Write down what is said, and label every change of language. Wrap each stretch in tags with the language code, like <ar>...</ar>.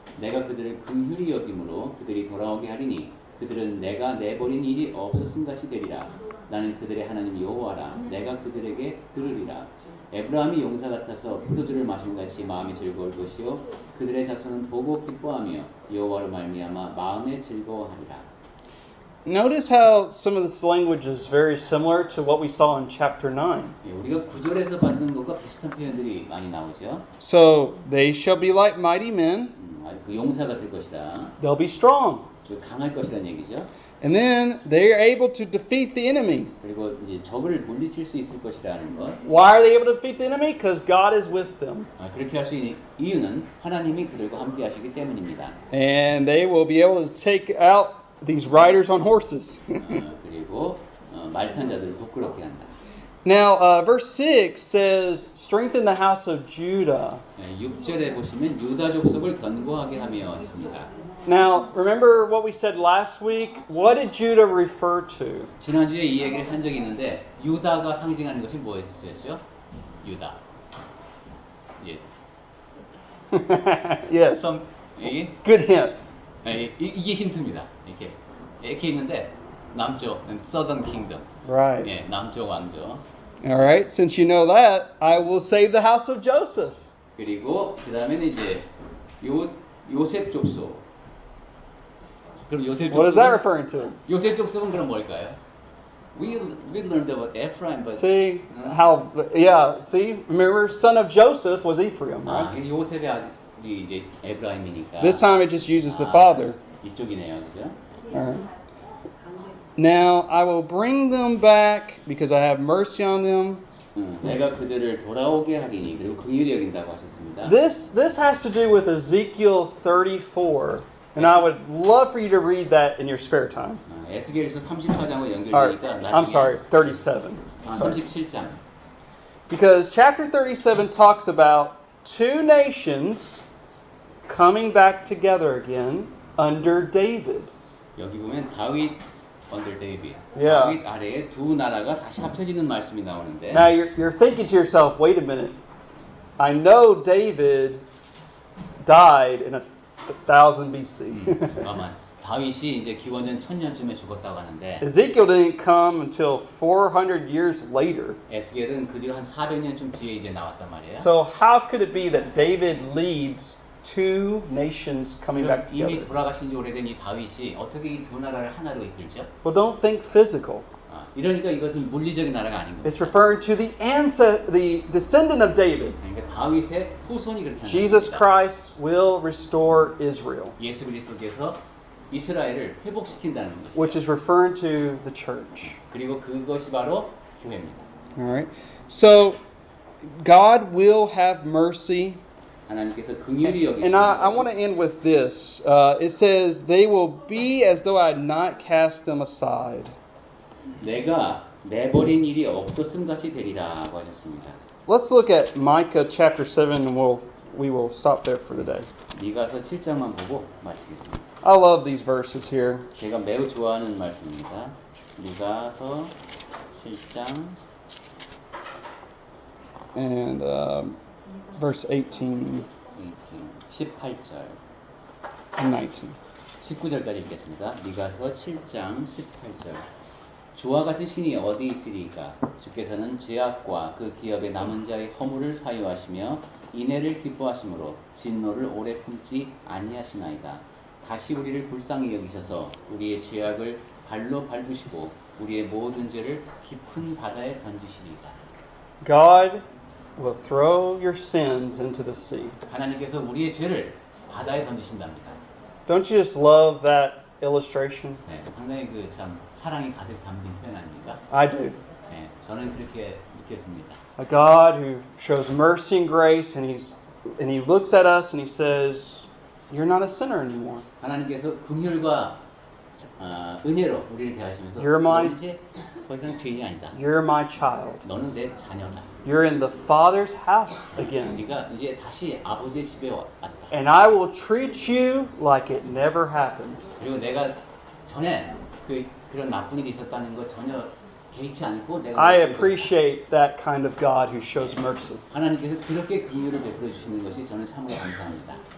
<ko>내가 그들을 긍휼히 여김으로 그들이 돌아오게 하리니 그들은 내가 내버린 일이 없었음 같이 되리라. 나는 그들의 하나님 여호와라. 내가 그들에게 들으리라. 에브라함이 용사 같아서 포도주를 마심 같이 마음이 즐거울 것이요 그들의 자손은 보고 기뻐하며 여호와로 말미암아 마음에 즐거워하리라.</ko> <en>Notice how some of this language is very similar to what we saw in chapter 9.</en> <ko>우리가 9절에서 봤던 것과 비슷한 표현들이 많이 나오죠.</ko> <en>So they shall be like mighty men.</en> <ko>그 용사가 될 것이다.</ko> <en>They'll be strong.</en> <ko>강할 것이라는 얘기죠.</ko> <en>And then they are able to defeat the enemy.</en> <ko>그리고 이제 적을 물리칠 수 있을 것이라는 것.</ko> <en>Why are they able to defeat the enemy? Because God is with them.</en> <ko>그렇게 할 수 있는 이유는 하나님이 그들과 함께 하시기 때문입니다.</ko> <en>And they will be able to take out these riders on horses.</en> <ko>그리고 말탄 자들을 부끄럽게 한다.</ko> <en>Now, verse 6 says, strengthen the house of Judah.</en> <ko>6절에 보시면 유다 족속을 견고하게 하며 있습니다.</ko> <en>Now, remember what we said last week? What did Judah refer to?</en> <ko>지난주에 이 얘기를 한 적이 있는데 유다가 상징하는 것이 뭐였죠? 유다. 예.</ko> <en>Yes. Good hint.</en> <ko>이게 힌트입니다. 이렇게 있는데 남쪽,</ko> <en>Southern Kingdom. Right.</en> <ko>예, 남쪽 왕조.</ko> <en>All right. Since you know that, I will save the house of Joseph.</en> <ko>그리고 그 다음에는 이제 요셉 족속. 그럼 요셉 족속.</ko> <en>What is that referring to?</en> <ko>요셉 족속은 그럼 뭘까요?</ko> <en>We learned about Ephraim, but see how? Yeah. See, remember, son of Joseph was Ephraim, right?</en> <ko>요셉의 아들이 이제 에브라임이니까.</ko> <en>This time it just uses the father.</en> <ko>이쪽이네요, 그죠?</ko> <en>All right. Now I will bring them back because I have mercy on them.</en> <ko>내가 그들을 돌아오게 하리니 그리고 긍휼히 여긴다고 하셨습니다.</ko> <en>This has to do with Ezekiel 34, and I would love for you to read that in your spare time.</en> <ko>에스겔에서 34장과 연결되니까 나중에.</ko> <en>I'm sorry, 37.</en> <ko>37장.</ko> <en>Because chapter 37 talks about two nations coming back together again under David.</en> <ko>여기 보면 다윗</ko> <en>under David. Yeah.</en> <ko>다윗 아래에 두 나라가 다시 합쳐지는 말씀이 나오는데.</ko> <en>Now you're thinking to yourself, wait a minute. I know David died in 1000 BC.</en> <ko>잠깐만. 다윗이 이제 기원전 1000년쯤에 죽었다고 하는데.</ko> <en>Ezekiel didn't come until 400 years later.</en> <ko>에스겔은 그 뒤로 한 400년쯤 뒤에 이제 나왔단 말이에요.</ko> <en>So how could it be that David leads two nations coming back</en> <ko>이미</ko> <en>together?</en> <ko>돌아가신 지 오래된 이 다윗이 어떻게 이 두 나라를 하나로 이끌죠?</ko> <en>Well, don't think physical.</en> <ko>이러니까 이것은 물리적인 나라가 아닌 겁니다.</ko> <en>It's referring to the descendant of David.</en> <ko>그러니까 다윗의 후손이 그렇게 하는</ko> <en>Jesus</en> <ko>겁니다.</ko> <en>Christ will restore Israel,</en> <ko>예수 그리스도께서 이스라엘을 회복시킨다는 것이죠.</ko> <en>which is referring to the church.</en> <ko>그리고 그것이 바로 교회입니다.</ko> <en>All right. So God will have mercy.</en> <ko>하나님께서 긍휼히 여기시는</ko> <en>And I want to end with this. It says, they will be as though I had not cast them aside.</en> <ko>내가 내버린 일이 없었음 같이 되리라고 하셨습니다.</ko> <en>Let's look at Micah chapter 7 and we will stop there for today.</en> <ko>미가서 7장만 보고 마치겠습니다.</ko> <en>I love these verses here.</en> <ko>제가 매우 좋아하는 말씀입니다. 미가서 7장</ko> <en>And verse 18</en> <ko>18절</ko> <en>and 19.</en> <ko>19절까지 읽겠습니다. 미가서 7장 18절 주와 같은 신이 어디 있으리까? 주께서는 죄악과 그 기업의 남은 자의 허물을 사유하시며 인애를 기뻐하심으로 진노를 오래 품지 아니하시나이다. 다시 우리를 불쌍히 여기셔서 우리의 죄악을 발로 밟으시고 우리의 모든 죄를 깊은 바다에 던지시리이다.</ko> <en>God will throw your sins into the sea.</en> <ko>하나님께서 우리의 죄를 바다에 던지신답니다.</ko> <en>Don't you just love that illustration?</en> <ko>네, 상당히 그 참 사랑이 가득 담긴 표현 아닙니까?</ko> <en>I do.</en> <ko>네, 저는 그렇게 느꼈습니다.</ko> <en>A God who shows mercy and grace, and He looks at us and He says, "You're not a sinner anymore.</en> <ko>하나님께서 긍휼과 은혜로 우리를 대하시면서</ko> <en>You're my-</en> <ko>너는 이제 더 이상 죄인이 아니다.</ko> <en>You're my child.</en> <ko>너는 내 자녀다.</ko> <en>You're in the Father's house again,</en> <ko>네가 이제 다시 아버지의 집에 왔다.</ko> <en>and I will treat you like it never happened."</en> <ko>그리고 내가 전에 그런 나쁜 일이 있었다는 거 전혀 개의치 않고 내가</ko> <en>I appreciate that kind of God who shows mercy.</en> <ko>하나님께서 그렇게 긍휼을 베풀어 주시는 것이 저는 참으로 감사합니다.</ko>